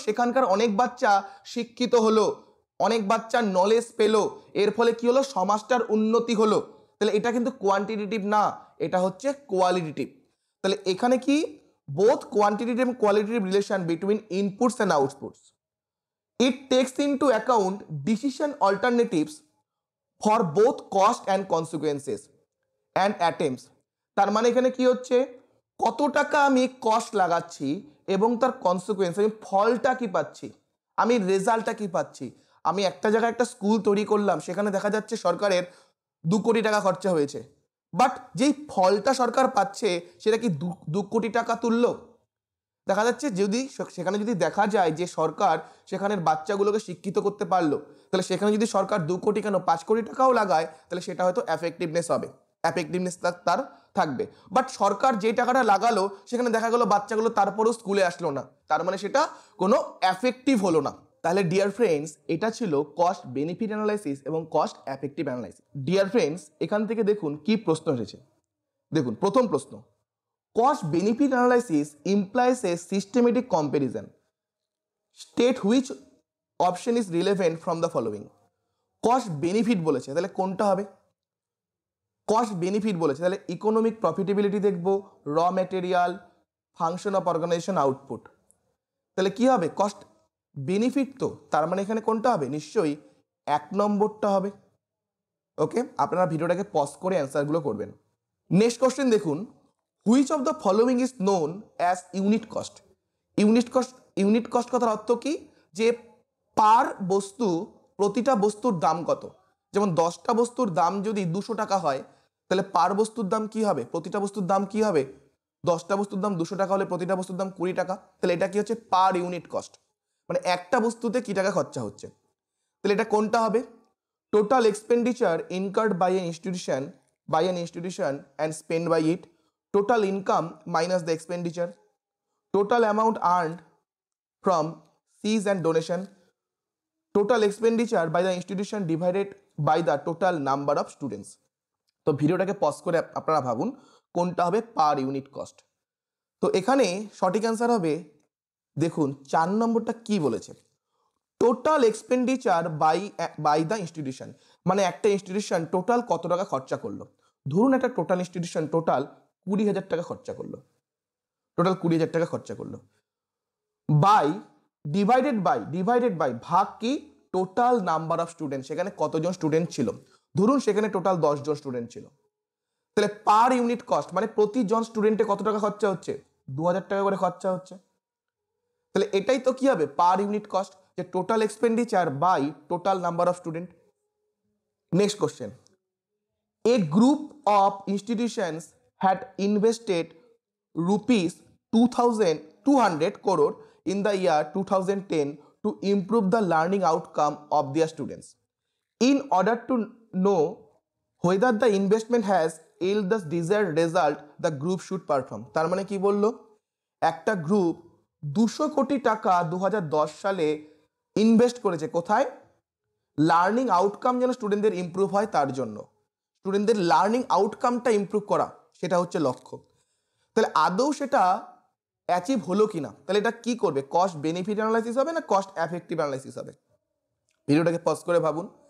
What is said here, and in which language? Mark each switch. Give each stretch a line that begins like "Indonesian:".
Bangla: সেখানকার অনেক বাচ্চা শিক্ষিত হলো, অনেক বাচ্চা নলেজ পেলো, এর ফলে কি হলো? সমাজটার উন্নতি হলো। তাহলে এটা কিন্তু কোয়ান্টিটেটিভ না, এটা হচ্ছে কোয়ালিটেটিভ। তাহলে এখানে কি?
English: Both quantitative এবং qualitative relation between inputs and outputs. It takes into account decision alternatives for both cost and consequences and attempts.
Bangla: তার মানে এখানে কি হচ্ছে? কত টাকা আমি কস্ট লাগাচ্ছি এবং তার কনসিকুয়েন্স, আমি ফলটা কি পাচ্ছি, আমি রেজাল্টটা কি পাচ্ছি। আমি একটা জায়গায় একটা স্কুল তৈরি করলাম, সেখানে দেখা যাচ্ছে সরকারের 2 কোটি টাকা খরচা হয়েছে, বাট যেই ফলটা সরকার পাচ্ছে সেটা কি 2 কোটি টাকা তুললো? দেখা যাচ্ছে যদি সেখানে যদি দেখা যায় যে সরকার সেখানের বাচ্চাগুলোকে শিক্ষিত করতে পারলো, তাহলে সেখানে যদি সরকার 2 কোটি কেন 5 কোটি টাকাও লাগায়, তাহলে সেটা হয়তো এফেক্টিভনেস হবে, এফেক্টিভনেস তার থাকবে। বাট সরকার যে টাকাটা লাগালো সেখানে দেখা গেলো বাচ্চাগুলো তারপরেও স্কুলে আসলো না, তার মানে সেটা কোনো এফেক্টিভ হলো না। তাহলে ডিয়ার ফ্রেন্ডস, এটা ছিল কস্ট বেনিফিট অ্যানালাইসিস এবং cost effective analysis. Dear friends, এখান থেকে দেখুন কি প্রশ্ন এসেছে। দেখুন প্রথম প্রশ্ন,
English: cost benefit analysis implies a systematic comparison. State which option is relevant from the following.
Bangla: Cost benefit বলেছে, তাহলে কোনটা হবে? কস্ট বেনিফিট বলেছে, তাহলে ইকোনমিক প্রফিটেবিলিটি দেখব,
English: raw material, function of organization,
Bangla: output. তাহলে কি হবে? Cost benefit. তো তার মানে এখানে কোনটা হবে? নিশ্চয়ই 1 নম্বরটা হবে। ওকে, আপনারা ভিডিওটাকে পজ করে অ্যান্সারগুলো করবেন। নেক্সট কোশ্চেন দেখুন,
English: Which of the following is known as unit cost.
Bangla: Unit cost কথার অর্থ কি? যে পার বস্তু, প্রতিটা বস্তুর দাম কত। যেমন 10টা বস্তুর দাম যদি 200 টাকা হয়, তাহলে পার বস্তুর দাম কি হবে? প্রতিটা বস্তুর দাম কি হবে? 10টা বস্তুর দাম 200 টাকা হলে প্রতিটা বস্তুর দাম 20 টাকা। তাহলে এটা কি হচ্ছে? পার ইউনিট কস্ট, মানে একটা বস্তুতে কি টাকা খরচা হচ্ছে। তাহলে এটা কোনটা হবে?
English: Total expenditure incurred by an institution and spend by it, total income minus the expenditure, total amount earned from fees and donation, total expenditure by the institution divided by the total number of students.
Bangla: তো ভিডিওটাকে pause করে আপনারা ভাবুন কোনটা হবে per unit cost. তো এখানে সঠিক অ্যান্সার হবে, দেখুন 4 নম্বরটা কি বলেছে,
English: total expenditure by the institution,
Bangla: মানে একটা ইনস্টিটিউশন টোটাল কত টাকা খরচা করলো। ধরুন একটা টোটাল ইনস্টিটিউশন টোটাল 20,000 টাকা খরচা করলো, টোটাল 20,000 টাকা খরচা করলো, বাই ডিভাইডেড বাই ভাগ কি?
English: total number of student,
Bangla: সেখানে কতজন স্টুডেন্ট ছিল। ধরুন সেখানে টোটাল 10 জন স্টুডেন্ট ছিল, তাহলে পার ইউনিট কস্ট মানে প্রতিজন স্টুডেন্টে কত টাকা খরচা হচ্ছে? 2,000 টাকা করে খরচা হচ্ছে। তাহলে এটাই তো কি হবে?
English: Per unit cost, যে total expenditure by total number of student. Next question, A group of institutions had invested rupees 2,200 crore in the year 2010 to improve the learning outcome of their students. In order to know whether the investment has yield the desired result, the group should perform.
Bangla: তার মানে কি বললো, একটা group 200 কোটি টাকা 2010 সালে invest করেছে কোথায়, লার্নিং আউটকাম যেন স্টুডেন্টদের ইমপ্রুভ হয় তার জন্য। স্টুডেন্টদের লার্নিং আউটকামটা ইমপ্রুভ করা, সেটা হচ্ছে লক্ষ্য। তাহলে আদৌ সেটা অ্যাচিভ হলো কিনা, তাহলে এটা কি করবে, কস্ট বেনিফিট অ্যানালাইসিস হবে না কস্ট এফেক্টিভ অ্যানালাইসিস হবে? ভিডিওটাকে পজ করে ভাবুন।